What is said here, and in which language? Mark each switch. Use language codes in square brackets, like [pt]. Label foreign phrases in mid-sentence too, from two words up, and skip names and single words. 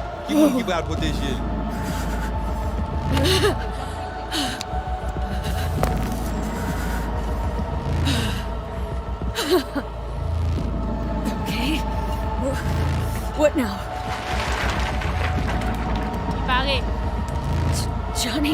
[ht] moun ki pral proteje li. [en] Okay. What now? [ht] Pare. Johnny?